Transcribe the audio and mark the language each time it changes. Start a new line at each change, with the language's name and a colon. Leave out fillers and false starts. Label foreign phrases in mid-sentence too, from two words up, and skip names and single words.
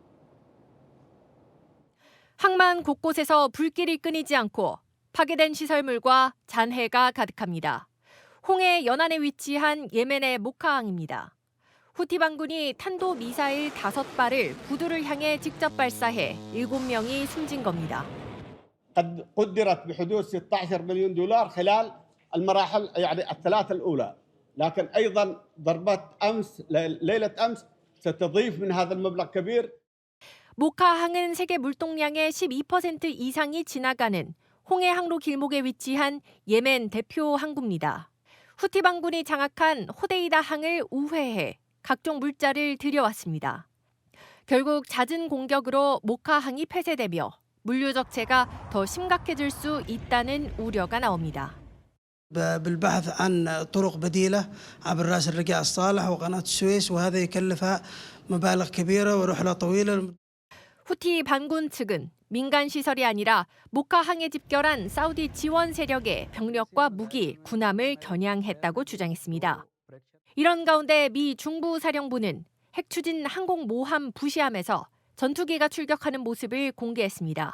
Korean: 항만 곳곳에서 불길이 끊이지 않고 파괴된 시설물과 잔해가 가득합니다. 홍해 연안에 위치한 예멘의 모카항입니다. 후티 반군이 탄도 미사일 5발을 부두를 향해 직접 발사해 7명이 숨진 겁니다.
Arabic: قد قدرت بحدود 16 مليون دولار خلال المراحل يعني الثلاث الأولى، لكن أيضا ضربات أمس ليلة أمس ستضيف من هذا المبلغ كبير.
Korean: 모카항은 세계 물동량의 12% 이상이 지나가는 홍해 항로 길목에 위치한 예멘 대표 항구입니다. 후티 반군이 장악한 호데이다 항을 우회해 각종 물자를 들여왔습니다. 결국 잦은 공격으로 모카항이 폐쇄되며 물류 적체가 더 심각해질 수 있다는 우려가 나옵니다.
Arabic: بالبحث عن طرق بديلة عبر راس الرجاء الصالح وقناة السويس وهذا يكلفها مبالغ كبيرة ورحلة طويلة.
Korean: 후티 반군 측은 민간 시설이 아니라 모카항에 집결한 사우디 지원 세력의 병력과 무기, 군함을 겨냥했다고 주장했습니다. 이런 가운데 미 중부사령부는 핵추진 항공모함 부시함에서 전투기가 출격하는 모습을 공개했습니다.